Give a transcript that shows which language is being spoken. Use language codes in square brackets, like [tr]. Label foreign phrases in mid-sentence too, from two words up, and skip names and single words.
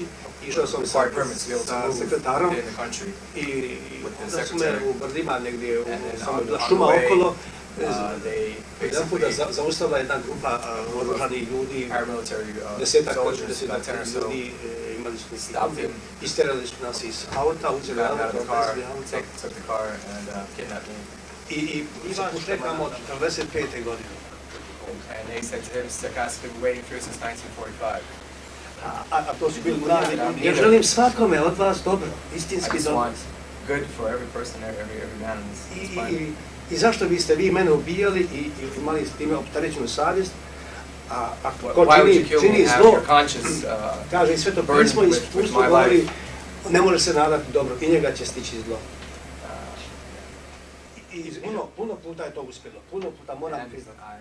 [sr] Išao sam sa sekretarom i onda su me u Brdima negdje, samo bila šuma okolo, jedan put zaustavila jedna grupa oružanih ljudi, desetak ljudi, imali su neki, isterali su nas iz auta, uzeli auto, odvezli auto i pušte tamo od 45. godine. [en] And they said to him sarcastically, we're waiting for you since 1945. [sr] A to su bili mladi ljudi. Ja želim svakome od vas dobro, istinski dobro. [en] Good for every person, every man in this planet. [sr] I zašto biste vi mene ubijali i imali s time opterećenu savjest? A ko čini zlo, kaže i Sveto pismo i iskustvo govori, ne može se nadati dobro i njega će stići zlo. I puno puta je to uspjelo, puno puta moram priznati.